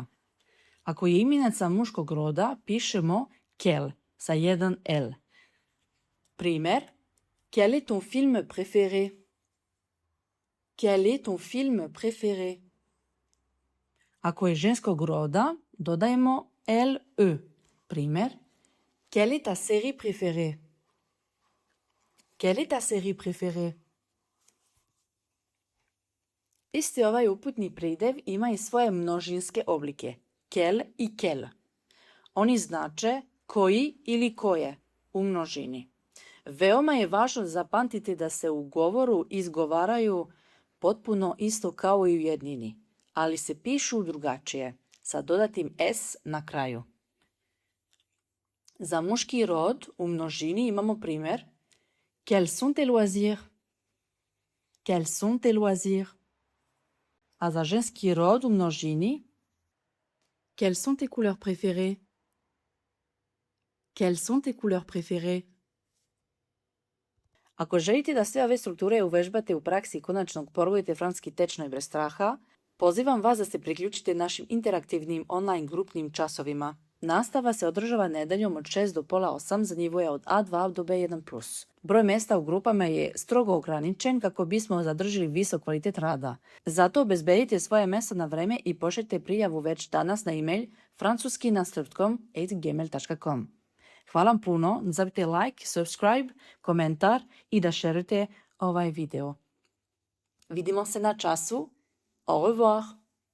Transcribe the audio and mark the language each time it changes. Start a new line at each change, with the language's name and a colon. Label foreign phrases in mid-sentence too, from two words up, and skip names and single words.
Serbian: Ako je imenica muškog roda, pišemo quel sa jedan L. Primjer,
French: quel est ton film préféré? Quel est ton film préféré?
Serbian: Ako je ženskog roda, dodajemo LE. Primjer,
French: quelle est ta série préférée? Quelle est ta série préférée?
Serbian: Isti ovaj uputni pridjev ima i svoje množinske oblike, quel i quel. Oni znače koji ili koje u množini. Veoma je važno zapamtiti da se u govoru izgovaraju potpuno isto kao i u jednini, ali se pišu drugačije, sa dodatim S na kraju. Za muški rod u množini imamo primjer
French: quels sont tes loisirs? Quels sont tes loisirs?
Serbian: A za ženski rod u množini
French: quelles sont tes couleurs préférées? Quelles sont tes couleurs préférées?
Serbian: Ako želite da sve ove strukture uvežbate u praksi i konačno porvojite francuski tečno bez straha, pozivam vas da se priključite našim interaktivnim online grupnim časovima. Nastava se održava nedeljom od 6 do pola 8 za nivoje od A2 do B1+. Broj mjesta u grupama je strogo ograničen kako bismo zadržili visok kvalitet rada. Zato obezbedite svoje mjesto na vreme i pošaljite prijavu već danas na e-mail francuski-na-gmail.com. Hvala vam puno, ne zaboravite
English: like, subscribe,
Serbian: komentar i da šerujete ovaj video. Vidimo se na času.
French: Au revoir!